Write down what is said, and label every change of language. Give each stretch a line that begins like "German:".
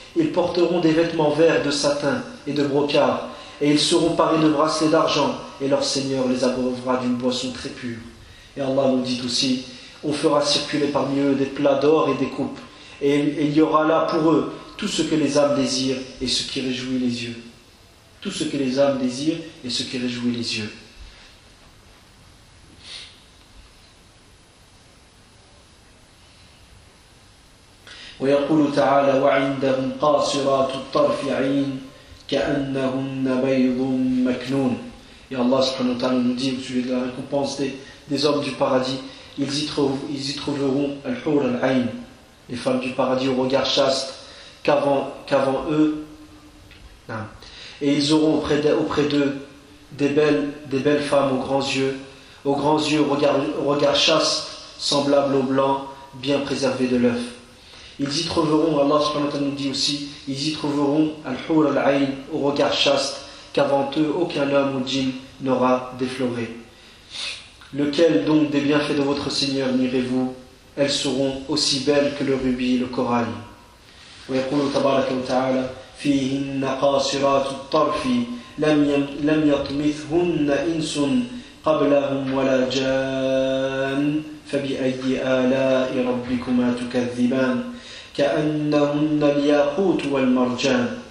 French: Ils porteront des vêtements verts de satin et de brocart, et ils seront parés de bracelets d'argent, et leur Seigneur les abreuvera d'une boisson très pure. Et Allah nous dit aussi, on fera circuler parmi eux des plats d'or et des coupes, et il y aura là pour eux tout ce que les âmes désirent et ce qui réjouit les yeux.
Arabic: ويقول تعالى وعندهم قاصرات الطرف عين كأنهن بيض مكنون.
French: Et Allah subhanahu wa ta'ala nous dit au sujet de la récompense des hommes du paradis, ils y trouveront al-hur al-ayn, les femmes du paradis au regard chaste qu'avant eux. Et ils auront auprès d'eux des belles femmes aux grands yeux, au regard chaste, semblables au blanc, bien préservées de l'œuf. Ils y trouveront, Allah subhanahu wa ta'ala nous dit aussi, ils y trouveront al-hur al-ayn, au regard chaste, qu'avant eux aucun homme ou djinn n'aura défloré. Lequel donc des bienfaits de votre Seigneur nierez-vous? Elles seront aussi belles que le rubis et le corail.
Arabic: ويقول تبارك وتعالى فيهن قاصرات الطرف لم يطمثهن إنس قبلهم ولا جان فبأي آلاء ربكما تكذبان كأنهن الياقوت والمرجان.